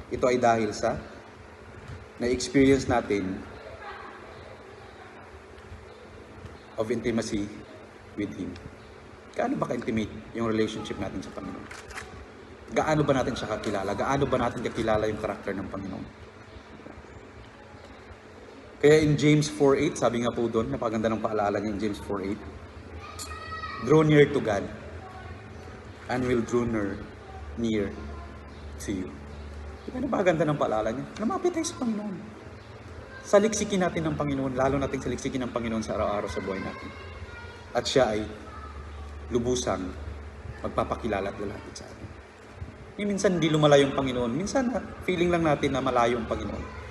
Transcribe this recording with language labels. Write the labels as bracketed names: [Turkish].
[Filipino] Ito ay dahil sa na-experience natin [English] of intimacy with Him. [Filipino] Gaano ba ka-intimate yung relationship natin sa Panginoon? Gaano ba natin siya kakilala? Gaano ba natin kakilala yung karakter ng Panginoon? Kaya in James 4:8, sabi nga po doon, napaganda ng paalala niya in James 4:8, [English] draw near to God and will draw near to you. [Filipino] Diba napaganda ng paalala niya? Lumapit tayo sa Panginoon. Saliksikin natin ng Panginoon, lalo natin saliksikin ng Panginoon sa araw-araw sa buhay natin. At siya ay lubusang magpapakilala at lalapit sa atin. Minsan hindi lumalayo yung Panginoon. Minsan feeling lang natin na malayo ang Panginoon.